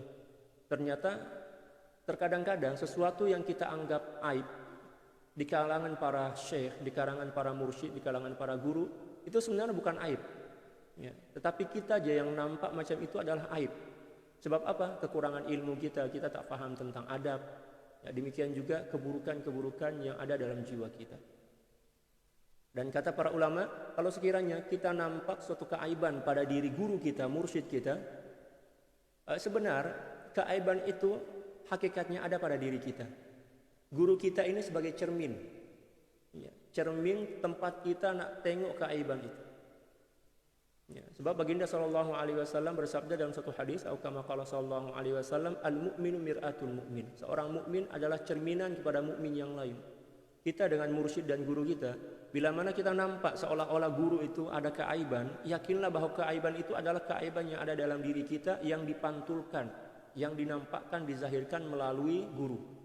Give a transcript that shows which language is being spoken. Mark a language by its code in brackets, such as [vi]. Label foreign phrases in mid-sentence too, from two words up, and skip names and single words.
[ms] Ternyata terkadang-kadang sesuatu yang kita anggap aib di kalangan para syekh, di kalangan para mursyid, di kalangan para guru, itu sebenarnya bukan aib. Ya, tetapi kita aja yang nampak macam itu adalah aib. Sebab apa? Kekurangan ilmu kita tak paham tentang adab. Ya, demikian juga keburukan-keburukan yang ada dalam jiwa kita. Dan kata para ulama, kalau sekiranya kita nampak suatu keaiban pada diri guru kita, mursyid kita, sebenarnya keaiban itu hakikatnya ada pada diri kita. Guru kita ini sebagai cermin, ya, cermin tempat kita nak tengok keaiban itu. Ya, sebab baginda [ar] صلى الله عليه وسلم [ms] bersabda dalam satu hadis, atau [ar] كما قال صلى الله عليه وسلم, المؤمن مرآة المؤمن. [ms] Seorang mukmin adalah cerminan kepada mukmin yang lain. Kita dengan mursyid dan guru kita, bila mana kita nampak seolah-olah guru itu ada keaiban, yakinlah bahwa keaiban itu adalah keaiban yang ada dalam diri kita yang dipantulkan, yang dinampakkan, dizahirkan melalui guru.